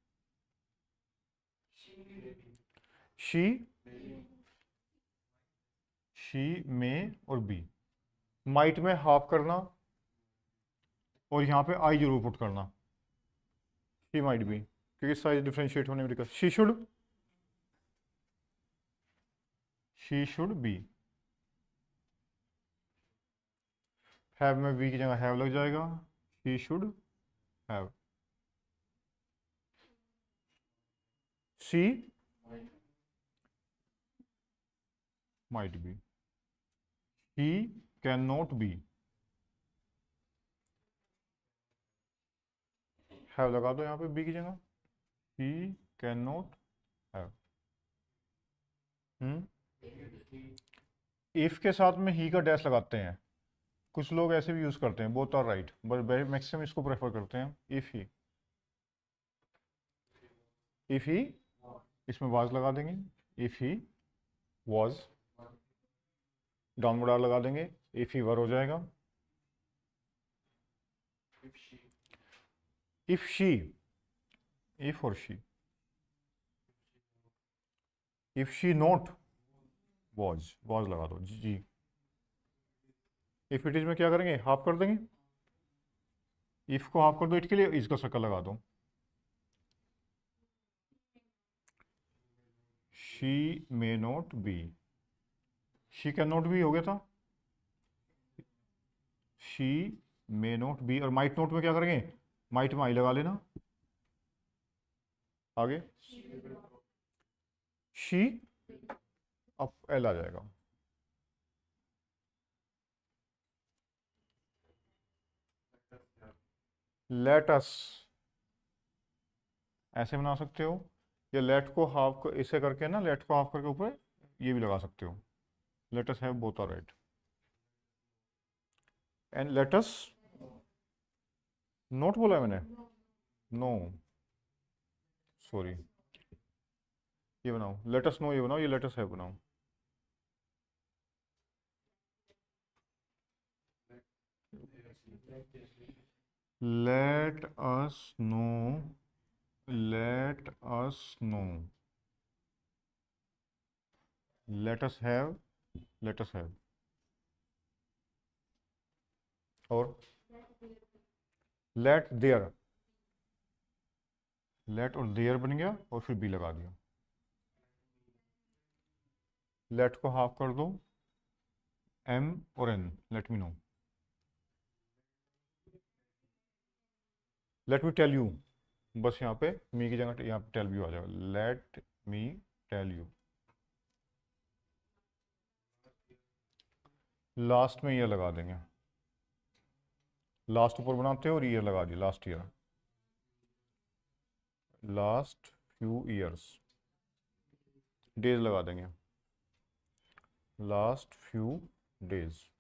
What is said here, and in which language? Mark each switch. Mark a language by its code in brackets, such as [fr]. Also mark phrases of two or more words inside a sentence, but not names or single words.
[hi] शी में और बी, माइट में हाफ करना और यहाँ पे आई जरूर पुट करना, [en] she might be, [hi] क्योंकि [en] size differentiate [hi] होने में दिक्कत। [en] she should be, have [hi] में बी की जगह हैव लग जाएगा, [en] she should have. she might be, he cannot be, have [hi] लगा दो यहाँ पे बी की जगह, [en] he cannot have. [hi] इफ के साथ में ही का डैश लगाते हैं, कुछ लोग ऐसे भी यूज करते हैं, [en] both are right, but maximum [hi] इसको प्रेफर करते हैं। [en] इफ ही [hi] इसमें वाज लगा देंगे, [en] if he was, downward R [hi] लगा देंगे, [en] if he were [hi] हो जाएगा। [en] if she, if and she, if she not was, was [hi] लगा दो जी। [en] if it is [hi] में क्या करेंगे, हाफ कर देंगे, इफ को हाफ कर दो, इट के लिए इसका सर्कल लगा दो। [en] she may not be, she cannot be, शी कैन नॉट बी [hi] हो गया था, [en] she may not be, और might not [hi] में क्या करेंगे, माइट में आई लगा लेना। आगे शी, अब एल आ जाएगा। [en] let us, [hi] ऐसे बना सकते हो, या लेट को हाफ को इसे करके ना, लेट को हाफ करके ऊपर ये भी लगा सकते हो, [en] let us have both are right. And let us not [hi] बोला है मैंने, [en] no, sorry, [hi] ये बनाओ, [en] let us know [hi] ये बनाओ, ये [en] let us have बनाओ. Let us know, let us know, let us have, let us have. [hi] और [en] let there, [hi] let और there बन गया और फिर be लगा दिया. [en] let [hi] को हाफ कर दो, [en] m और n, let me know. let me tell you, [hi] बस यहाँ पे me की जगह यहाँ पे [en] tell you [hi] आ जाएगा. [en] let me tell you. [hi] लास्ट में ये लगा देंगे, लास्ट ऊपर बनाते हैं और ईयर लगा दिया, [en] last year, last few years, [hi] डेज लगा देंगे, [en] last few days.